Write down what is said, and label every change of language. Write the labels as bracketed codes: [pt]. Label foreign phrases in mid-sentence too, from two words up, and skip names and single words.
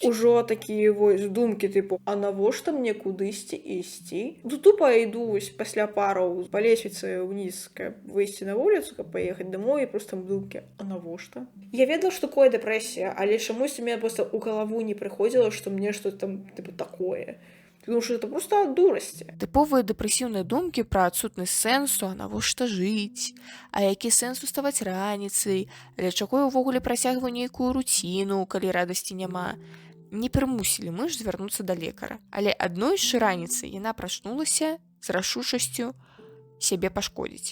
[be] Ужо такія вось думкі тыпу, а навошта мне кудысьці ісці? Тупа іду пасля параў па лесвіцы ўніз, каб выйсці на вуліцу, каб паехаць дамой, і проста думкі, а навошта? Я ведала, што такое дэпрэсія, але чамусь у мяне проста ў галаву не прыходзіла, што мне што там тыпу такое. [ru] Потому что это просто от дурости. [be] Тыповыя дэпрэсіўныя думкі пра адсутнасць сэнсу, а навошта жыць, а які сэнс уставаць раніцай, для чаго я ўвогуле працягваю нейкую руціну, калі радасці няма, не прымусілі мыш звярнуцца да лекара. Але адной з раніцай яна прачнулася з рашучасцю сябе пашкодзіць.